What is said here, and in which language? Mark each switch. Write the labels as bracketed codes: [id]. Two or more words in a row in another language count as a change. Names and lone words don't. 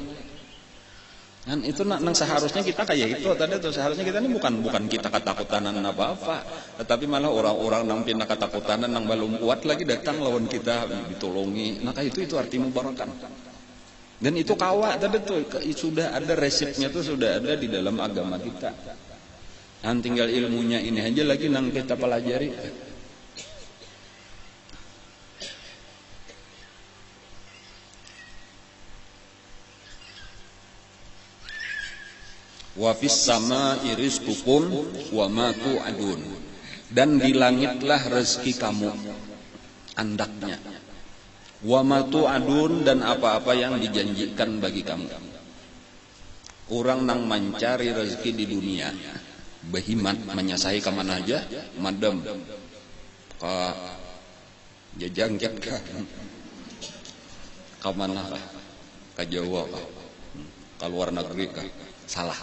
[bjn] Dan itu nang seharusnya kita kayak itu tadi tuh, seharusnya kita ini bukan kita ketakutan apa-apa, tetapi malah orang-orang nang pindah ketakutan nang belum kuat lagi datang lawan kita ditolongi. Maka itu arti mubarakan. Dan itu kawak tadi tuh sudah ada resepnya tuh, sudah ada di dalam agama kita. Dan tinggal ilmunya ini aja lagi nang kita pelajari. [ar] وفي السماء رزقكم وما توعدون. [bjn] Dan di langitlah rezeki kamu, andaknya. [ar] وما توعدون, [bjn] dan apa-apa yang dijanjikan bagi kamu. Orang nang mencari rezeki di dunia, behimat menyasai ke mana aja, madam ke jajangket ke mana kah, ke Jawa kah, ke luar negeri kah, salah.